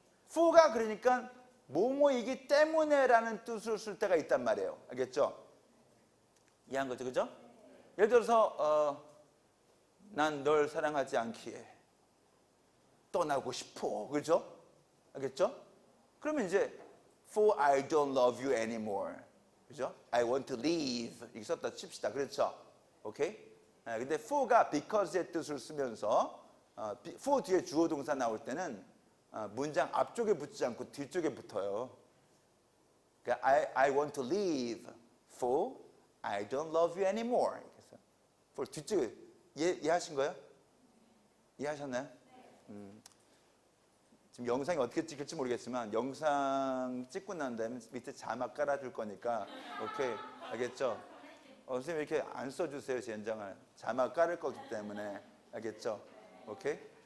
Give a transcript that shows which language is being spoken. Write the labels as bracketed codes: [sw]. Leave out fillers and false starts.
[ko] for가 그러니까 뭐뭐이기 때문에라는 뜻을 쓸 때가 있단 말이에요. 알겠죠? 이해한 거죠? 그죠? 예를 들어서 난 널 사랑하지 않기에 떠나고 싶어. 그죠? 알겠죠? 그러면 이제 [en] for I don't love you anymore. [ko] 그죠? [en] I want to leave. [ko] 이렇게 썼다 칩시다. 그렇죠? 오케이? 근데 for가 because의 뜻을 쓰면서 for 뒤에 주어 동사 나올 때는 문장 앞쪽에 붙지 않고 뒤쪽에 붙어요. 그러니까 [en] I want to leave for I don't love you anymore. [ko] 그래서 for 뒤쪽에 이해하신 거예요? 이해하셨나요? 지금 영상이 어떻게 찍힐지 모르겠지만 영상 찍고 난 다음에 밑에 자막 깔아줄 거니까 오케이 알겠죠? 선생님 이렇게 안 써주세요. 젠장을 자막 깔을 거기 때문에 알겠죠? 오케이?